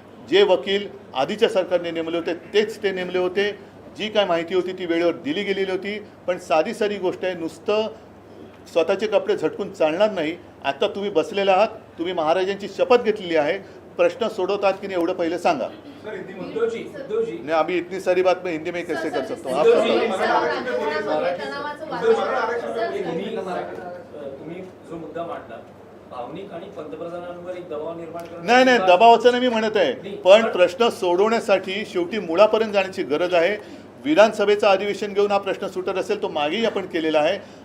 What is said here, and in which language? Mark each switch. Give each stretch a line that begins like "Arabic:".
Marathi: जे वकील आधीच्या सरकारने नेमले होते तेच ते नेमले होते. जी काय माहिती होती ती वेळेवर दिली गेलेली होती. पण साधी गोष्ट आहे, नुसतं स्वतःचे कपडे झटकून चालणार नाही. आता तुम्ही बसलेला आहात, तुम्ही महाराजांची शपथ घेतलेली आहे, प्रश्न सोडवतात की नाही एवढं पहिले सांगा.
Hindi: नहीं, अभी इतनी सारी बात मैं हिंदी में कैसे कर सकता हूँ? आप
Marathi: तुम्ही जो मुद्दा मांडला भावनिक आणि पंतप्रधानांवर एक दबाव निर्माण करणं. नाही नाही, दबावाचं नाही मी म्हणत आहे, पण प्रश्न सोडवण्यासाठी शेवटी मुळापर्यंत जाण्याची गरज आहे. विधानसभेचं अधिवेशन घेऊन हा प्रश्न सुटत असेल तो मागेही आपण केलेला आहे.